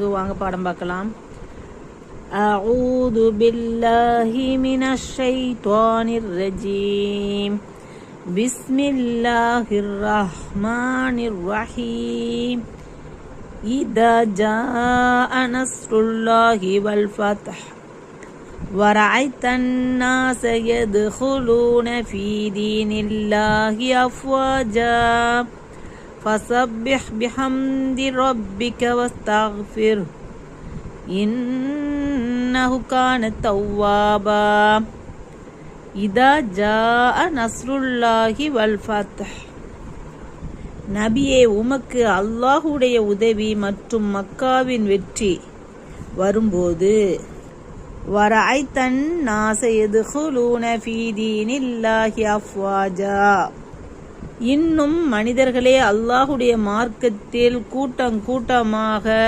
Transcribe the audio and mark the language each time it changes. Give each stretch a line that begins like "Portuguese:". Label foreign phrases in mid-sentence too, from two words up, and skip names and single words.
Tamil: வாங்க பாடம் பார்க்கலாம்.
Arabic: أعوذ بالله من الشيطان الرجيم. بسم الله الرحمن الرحيم. إذا جاء نصر الله والفتح ورأيت الناس يدخلون في دين الله أفواجا فسبح بحمد ربك واستغفره إنه كان توابا إذا جاء نصر الله والفتح.
Tamil: நபியே, உமக்கு அல்லாஹுடைய உதவி மற்றும் மக்காவின் வெற்றி வரும்போது
Arabic: ورأيت الناس يدخلون في دين الله أفواجا,
Tamil: இன்னும் மனிதர்களே அல்லாஹுடைய மார்க்கத்தில் கூட்டம் கூட்டமாக